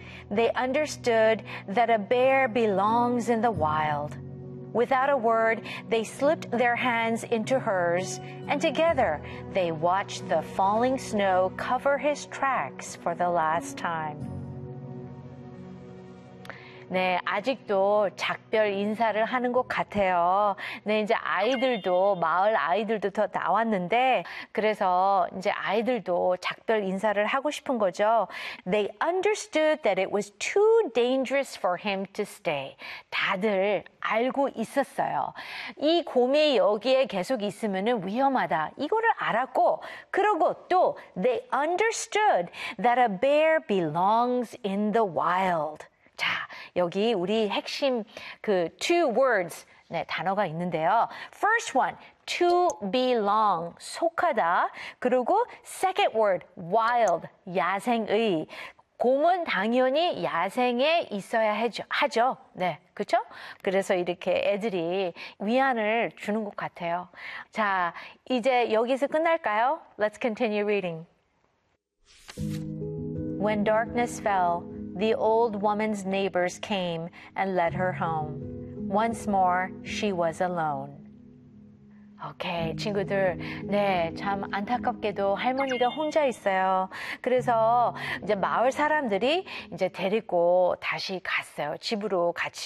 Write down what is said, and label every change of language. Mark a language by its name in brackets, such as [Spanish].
[English] They understood that a bear belongs in the wild. Without a word, they slipped their hands into hers, and together they watched the falling snow cover his tracks for the last time. [Korean] 네, 아직도 작별 인사를 하는 것 같아요. 네, 이제 아이들도, 마을 아이들도 더 나왔는데, 그래서 이제 아이들도 작별 인사를 하고 싶은 거죠. [English] They understood that it was too dangerous for him to stay. [Korean] 다들 알고 있었어요. 이 곰이 여기에 계속 있으면은 위험하다. 이거를 알았고, 그리고 또, [English] they understood that a bear belongs in the wild. [Korean] 자, 여기 우리 핵심 그 [English] two words, [Korean] 네, 단어가 있는데요. [English] First one, to belong, [Korean] 속하다. 그리고 [English] second word, wild, [Korean] 야생의. 곰은 당연히 야생에 있어야 하죠. 네, 그쵸? 그래서 이렇게 애들이 위안을 주는 것 같아요. 자, 이제 여기서 끝날까요? [English] Let's continue reading. When darkness fell, the old woman's neighbors came and led her home. Once more, she was alone. Okay, [Korean] 친구들. 네, 참 안타깝게도 할머니가 혼자 있어요. 그래서 이제 마을 사람들이 이제 데리고 다시 갔어요. 집으로 같이.